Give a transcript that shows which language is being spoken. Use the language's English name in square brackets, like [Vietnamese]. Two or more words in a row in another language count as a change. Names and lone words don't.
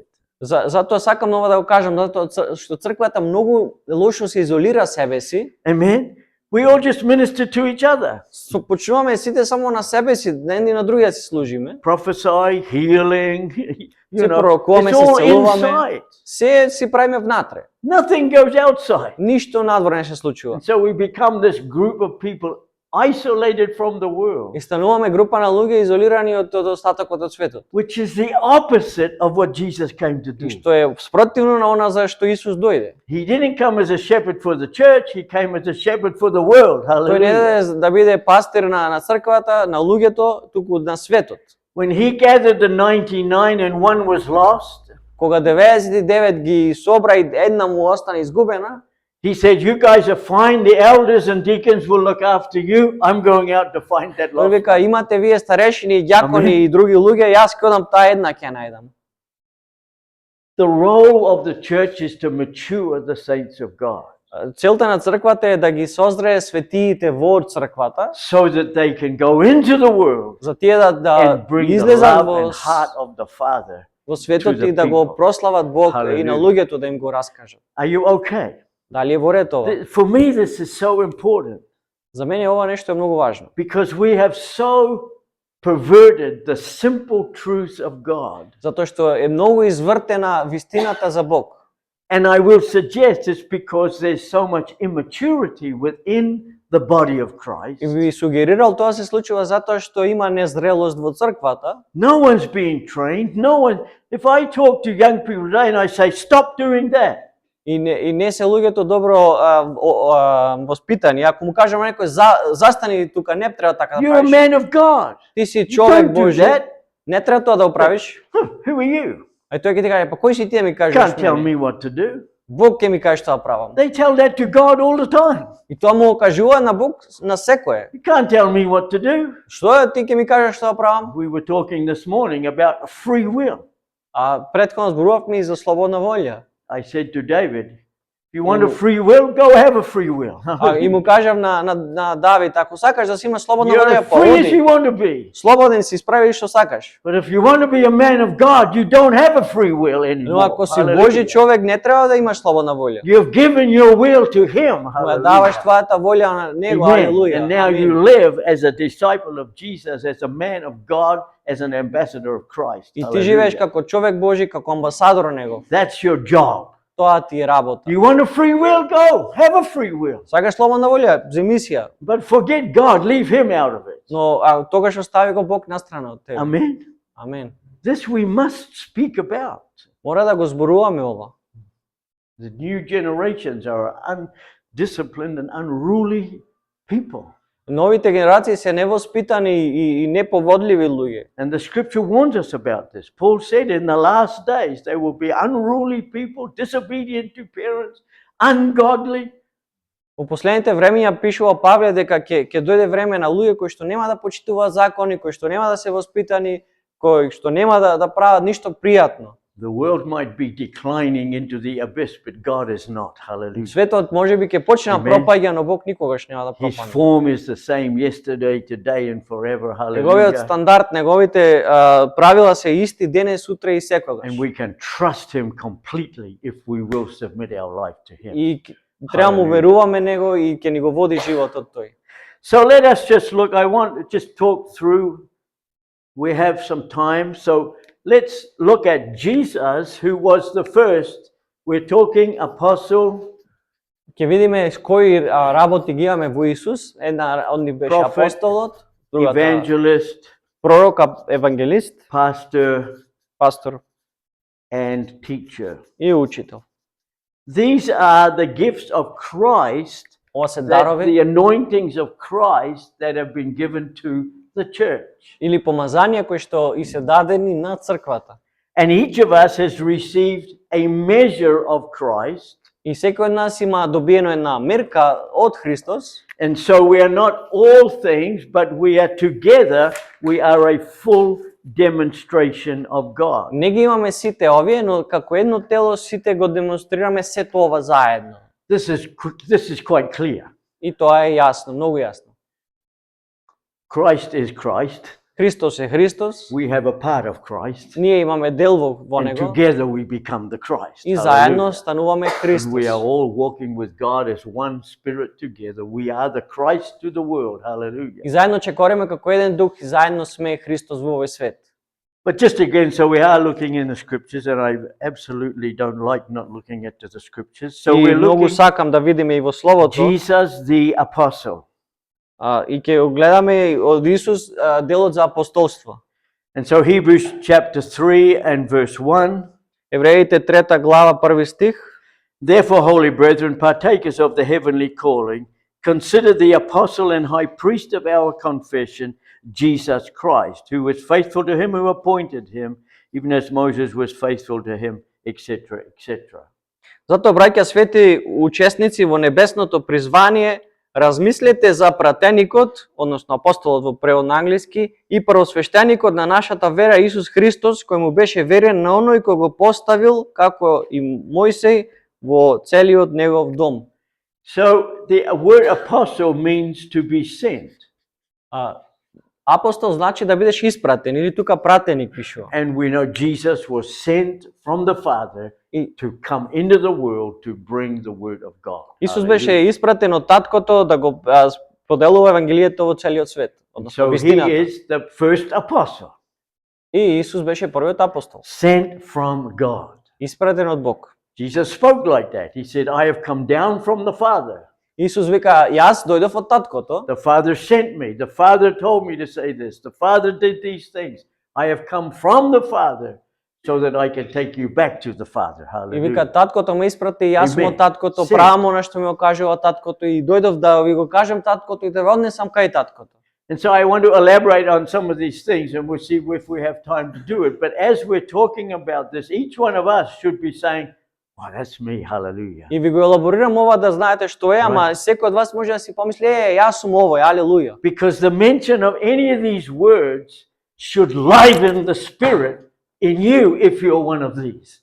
[Macedonian] Затоа сакам нова да го кажам, затоа што црквата многу лошо се изолира себе си. [English] Amen. We all just minister to each other. [Macedonian] Почнуваме сите само на себе си, едни на други си служиме. [English] Prophesy, healing, you [Macedonian] Се [English] know, [Macedonian] пророкуваме, [English] it's [Macedonian] се [English] all [Macedonian] целуваме. [English] inside. [Macedonian] Се си правиме внатре. [English] Nothing goes outside. [Macedonian] Ништо надвор не се случува. [English] And so we become this group of people isolated from the world, [Macedonian] И стануваме група на луѓе изолирани од остатокот од светот. [English] which is the opposite of what Jesus came to [Macedonian] И [English] do. [Macedonian] што е спротивно на она за што Исус дојде. [English] He didn't come as a shepherd for the church, he came as a shepherd for the world. [Macedonian] Тој не [English] Hallelujah. [Macedonian] е да биде пастир на црквата, на луѓето, туку на светот. [English] When he gathered the 99 and one was lost, [Macedonian] Кога 99 ги собра и една му остана изгубена, [English] he said, "You guys are fine, the elders and deacons will look after you. I'm going out to find that [Macedonian] тој [English] lost." [Macedonian] вика, имате вие старешини, ѓакони Амен. и други луѓе, јас ќе одам таа една ќе најдам. [English] The role of the church is to mature the saints of God [Macedonian] Целта на црквата е да ги создрее светиите во црквата, [English] so that they can go into the world [Macedonian] за тие да [English] and bring the [Macedonian] излезат [English] love and [Macedonian] во [English] heart of the Father. [Macedonian] во светот [English] to the [Macedonian] и да го [English] people. [Macedonian] прослават Бог и на [English] Hallelujah. [Macedonian] луѓето да им го раскажат. [English] Are you okay? [Macedonian] Дали е во ред ова? [English] For me, this is so important [Macedonian] За мене ова нешто е многу важно. [English] because we have so perverted the simple truths of God. [Macedonian] Затоа што е многу извртена вистината за Бог. [English] And I will suggest it's because there's so much immaturity within the body of Christ. [Macedonian] И ви сугерирал тоа се случува затоа што има незрелост во црквата. [English] No one's being trained. No one. If I talk to young people today and I say, "Stop doing that," [Macedonian] И не се луѓето добро воспитани. Ако му кажеме некој застани тука, не треба така да [English] you're a [Macedonian] правиш. [English] man of God. [Macedonian] Ти си [English] You [Macedonian] човек [English] don't do [Macedonian] Божи. [English] that. [Macedonian] Не треба тоа да го правиш. [English] Who are you? [Macedonian] А тој ќе ти каже, па кој си ти да ми кажеш? [English] Can't tell [Macedonian] мене? [English] me what to do. [Macedonian] Бог ќе ми каже што да правам. [English] They tell that to God all the time. [Macedonian] И тоа му го кажува на Бог на секое. [English] You can't tell me what to do. [Macedonian] Што е ти ќе ми кажеш што да правам? [English] We were talking this morning about free will. [Macedonian] А претходно зборувавме и за слободна волја. [English] I said to David, if you want a free will, go have a free will. [Macedonian] И му кажав на Давид, ако сакаш да си имаш слободна [English] You're [Macedonian] волја, [English] as free as you [Macedonian] па [English] want to be. [Macedonian] слободен си, справи што сакаш. [English] But if you want to be a man of God, you don't have a free will [Macedonian] Но [English] anymore. [Macedonian] ако си [English] Hallelujah. [Macedonian] Божи човек, не треба да имаш слободна волја. [English] You've given your will to Him. [Macedonian] Му ја [English] Hallelujah. [Macedonian] даваш твојата волја на него, [English] Amen. [Macedonian] алелуја. [English] And now [Macedonian] Амин. [English] you live as a disciple of Jesus, as a man of God, as an ambassador of Christ. [Macedonian] И ти живееш [English] Hallelujah. [Macedonian] како човек Божи, како амбасадор негов. [English] That's your job. [Macedonian] Тоа ти е работа. [English] You want a free will? Go. Have a free will. [Macedonian] Сакаш слободна волја, земи си ја. [English] But forget God. Leave Him out of it. [Macedonian] Но тогаш остави го Бог настрана од тебе. [English] Amen. [Macedonian] Амен. [English] This we must speak about. [Macedonian] Мора да го зборуваме ова. [English] The new generations are undisciplined and unruly people. [Macedonian] Новите генерации се невоспитани и неповодливи луѓе. [English] And the scripture warns us about this. Paul said in the last days they will be unruly people, disobedient to parents, ungodly. [Macedonian] Во последните времења пишува Павле дека ќе дојде време на луѓе кои што нема да почитуваат закони, кои што нема да се воспитани, кои што нема да прават ништо пријатно. [English] The world might be declining into the abyss, but God is not. Hallelujah. [Macedonian] Светот можеби ќе почне да Амен. пропаѓа, но Бог никогаш нема да [English] His [Macedonian] пропадне. [English] form is the same yesterday, today, and forever. [Macedonian] Неговиот [English] Hallelujah. [Macedonian] стандард, неговите правила се исти денес, сутре и секогаш. [English] And we can trust Him completely if we will submit our life to Him. [Macedonian] И треба му [English] Hallelujah. [Macedonian] веруваме него и ќе ни го води животот тој. [English] So let us just look. I want to just talk through. We have some time. So let's look at Jesus, who was the first. We're talking apostle, [Macedonian] Ќе видиме кои работи ги имаме во Исус. Една од нив беше [English] Prophet, [Macedonian] апостолот, другата [English] evangelist, [Macedonian] пророк, евангелист, [English] pastor, [Macedonian] пастор [English] and teacher. [Macedonian] и учител. [English] These are the gifts of Christ, [Macedonian] Ова се [English] that [Macedonian] дарови [English] the anointings of Christ that have been given to the church. [Macedonian] или помазанија кои што и се дадени на црквата. [English] And each of us has received a measure of Christ. [Macedonian] И секој од нас има добиено една мерка од Христос. [English] And so we are not all things, but we are together, we are a full demonstration of God. [Macedonian] Не ги имаме сите овие, но како едно тело сите го демонстрираме сето ова заедно. [English] This is quite clear. [Macedonian] И тоа е јасно, многу јасно. [English] Christ is Christ. [Macedonian] Христос е Христос. [English] We have a part of Christ. [Macedonian] Ние имаме дел во [English] And [Macedonian] него. [English] together we become the Christ. [Macedonian] И заедно [English] Hallelujah. [Macedonian] стануваме [English] And [Macedonian] Христос. [English] we are all walking with God as one spirit together. We are the Christ to the world. Hallelujah. [Macedonian] И заедно чекореме како еден дух и заедно сме Христос во овој свет. [English] But just again, so we are looking in the scriptures, and I absolutely don't like not looking at the scriptures. So [Macedonian] И [English] we're [Macedonian] многу [English] looking [Macedonian] сакам да видиме и во Словото. [English] Jesus the apostle. [Macedonian] И ќе го гледаме од Исус делот за апостолство. [English] And so Hebrews chapter 3 and verse 1. [Macedonian] Евреите 3 глава 1 стих. [English] Therefore, holy brethren, partakers of the heavenly calling, consider the apostle and high priest of our confession, Jesus Christ, who was faithful to him who appointed him, even as Moses was faithful to him, etc., etc. [Macedonian] Затоа, браќа свети учесници во небесното призвание, размислете за пратеникот, односно апостолот во превод на англиски, и првосвештеникот на нашата вера Исус Христос, кој му беше верен на оној кој го поставил, како и Мојсей, во целиот негов дом. [English] So the word apostle means to be sent. [Macedonian] Апостол значи да бидеш испратен, или тука пратеник пишува. [English] And we know Jesus was sent from the Father to come into the world to bring the word of God. [Macedonian] Исус беше испратен од таткото да го поделува евангелието во целиот свет, односно [English] So he [Macedonian] вистината. [English] is the first apostle, [Macedonian] И Исус беше првиот апостол, [English] sent from God. [Macedonian] испратен од Бог. [English] Jesus spoke like that. He said, I have come down from the Father. [Macedonian] Исус вика, јас дојдов од таткото, [English] The Father sent me. The Father told me to say this. The Father did these things. I have come from the Father so that I can take you back to the Father. [Macedonian] и вика, [English] Hallelujah. [Macedonian] таткото ме испрати, јас сум [English] Amen. [Macedonian] од таткото, Син. правам она што ми го кажува таткото и дојдов да ви го кажем таткото и да ве однесам кај таткото. [English] And so I want to elaborate on some of these things and we'll see if we have time to do it. But as we're talking about this, each one of us should be saying, oh, that's me. Hallelujah. [Macedonian] И ви го елаборирам ова да знаете што е, ама секој од вас може да си помисли, јас сум овој, алелуја. [English] Because the mention of any of these words should liven the spirit in you if you're one of these.